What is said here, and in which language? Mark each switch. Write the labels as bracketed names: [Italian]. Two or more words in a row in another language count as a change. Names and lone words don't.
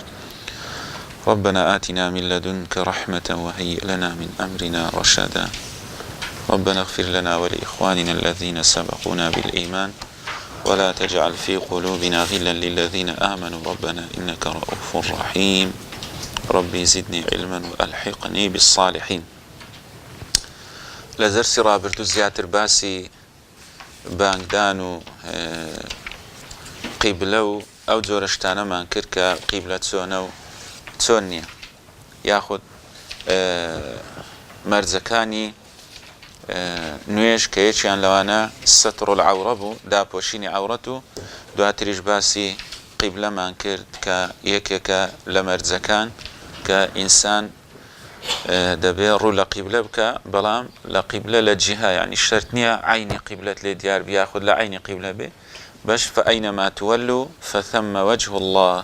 [Arabic] ربنا آتنا من لدنك رحمة وهيئ لنا من أمرنا رشدا. ربنا اغفر لنا ولإخواننا الذين سبقونا بالإيمان ولا تجعل في قلوبنا غلا للذين آمنوا ربنا إنك رؤوف رحيم. ربي زدني علما وألحقني بالصالحين. [Central Kurdish] لەزەرسی ڕابردوو زیاتر باسی بانگدان و قیبلە و ئەو جۆرە شتانەمان کرد کە قیبلە چۆنە و چۆن نییە، یاخود مەرجەکانی نوێژ کە یەکیان لەوانە [Arabic] سەتر العەورە [Central Kurdish] بوو، داپۆشینی عەورەت، و دواتریش باسی قیبلەمان کرد کە یەکێکە لە مەرجەکان کە ئینسان دەبێ ڕوو لە قیبلە بکە، بەڵام لە قیبلە لە جیها، یعنی شەرت نییە عینی قیبلەت لێ دیار بێ یاخود لە عینی قیبلە بێ، بەش [Arabic] فەئەینەما توەلوا فەثەمە وەجه الله.